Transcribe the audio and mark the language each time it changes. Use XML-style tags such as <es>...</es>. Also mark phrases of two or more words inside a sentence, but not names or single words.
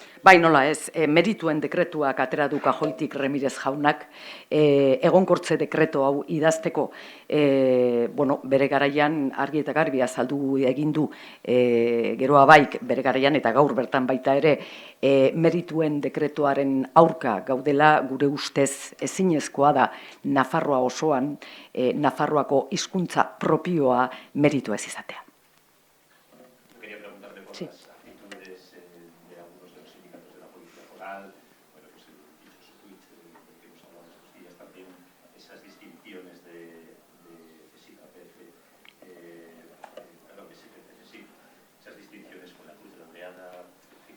<eu>Bai, nola ez, merituen dekretuak atera du Kajoitik Remirez jaunak, egonkortze dekreto hau idazteko, bere garaian argi eta garbi azaldu egin du, geroa baik bere garaian eta gaur bertan baita ere, merituen dekretuaren aurka gaudela gure ustez ezinezkoa da Nafarroa osoan, Nafarroako hizkuntza propioa meritua ez izatea.</eu> <es>Quería preguntarle por Sí. las actitudes de algunos de los sindicatos de la Policía Foral, bueno, pues el dichoso tuit del que hemos hablado estos días, también esas distinciones de CSIC-APF, perdón, de CSIC, esas distinciones con la Cruz de la Ondeleada, en fin,</es>